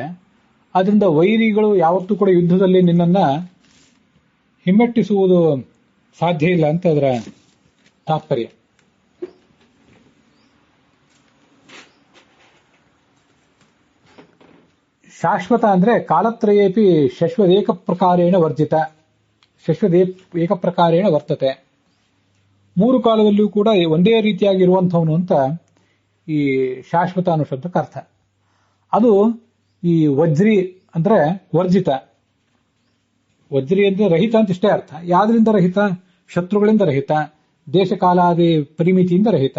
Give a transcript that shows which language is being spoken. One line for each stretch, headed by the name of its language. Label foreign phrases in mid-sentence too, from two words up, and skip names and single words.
Kannada: ಅದರಿಂದ ವೈರಿಗಳು ಯಾವತ್ತೂ ಕೂಡ ಯುದ್ಧದಲ್ಲಿ ನಿನ್ನನ್ನ ಹಿಮ್ಮೆಟ್ಟಿಸುವುದು ಸಾಧ್ಯ ಇಲ್ಲ ಅಂತ ಅದರ ತಾತ್ಪರ್ಯ. ಶಾಶ್ವತ ಅಂದ್ರೆ
Sanskrit: ಕಾಲತ್ರಯೇಪಿ ಶಶ್ವದೇಕ ಪ್ರಕಾರೇಣ ವರ್ಜಿತ, ಶಶ್ವದೇಕ ಪ್ರಕಾರೇಣ ವರ್ತತೆ.
Kannada: ಮೂರು ಕಾಲದಲ್ಲೂ ಕೂಡ ಒಂದೇ ರೀತಿಯಾಗಿರುವಂಥವನು ಅಂತ ಈ ಶಾಶ್ವತ ಅನ್ನೋ ಶಬ್ದಕ್ಕೆ ಅರ್ಥ. ಅದು ಈ ವಜ್ರಿ ಅಂದ್ರೆ ವರ್ಜಿತ. ವಜ್ರಿ ಅಂದ್ರೆ ರಹಿತ ಅಂತ ಇಷ್ಟೇ ಅರ್ಥ. ಯಾವ್ದ್ರಿಂದ ರಹಿತ? ಶತ್ರುಗಳಿಂದ ರಹಿತ, ದೇಶಕಾಲಾದಿ ಪರಿಮಿತಿಯಿಂದ ರಹಿತ.